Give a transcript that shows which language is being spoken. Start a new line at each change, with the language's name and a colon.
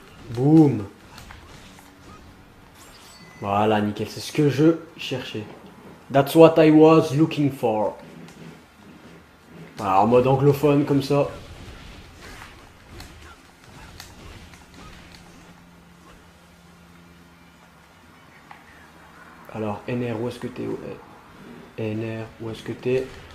French: Boum. Voilà, nickel, c'est ce que je cherchais.
English: That's what I was looking for.
French: Voilà, en mode anglophone comme ça. Alors, NR, où est-ce que t'es? NR, où est-ce que t'es?